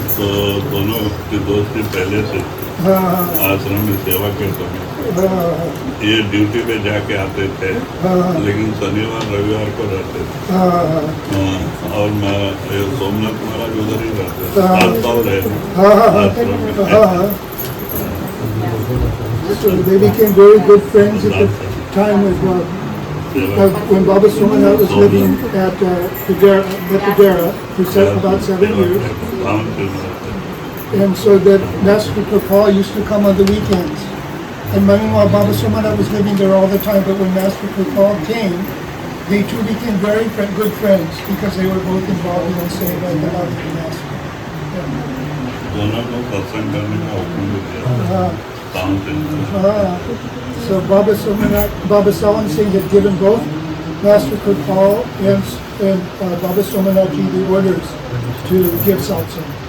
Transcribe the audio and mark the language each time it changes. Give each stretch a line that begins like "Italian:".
Hindi: तो दोनों की दोस्ती पहले से हाँ आश्रम में सेवा के समय हाँ ये ड्यूटी पे जाके आते थे, हाँ लेकिन शनिवार रविवार को रहते थे। हाँ और मैं सोमनाथ महाराज उधर ही रहते थे, हाँ। 7 साल रहे हाँ आश्रम में। हाँ।
English: So they became very good friends at the time of when Baba Somanath was living at the Dera for about 7 years. And so that Master Kripal used to come on the weekends. And meanwhile, Baba Somanath was living there all the time, but when Master Kripal came, they two became very good friends because they were both involved in the same like the love of the Master.
Hindi: दोनों को सत्संग करने का हुक्म भी दिया।
English: So Baba Sawan Singh had given both Master Kripal and Baba Somanath Ji the orders to give satsang.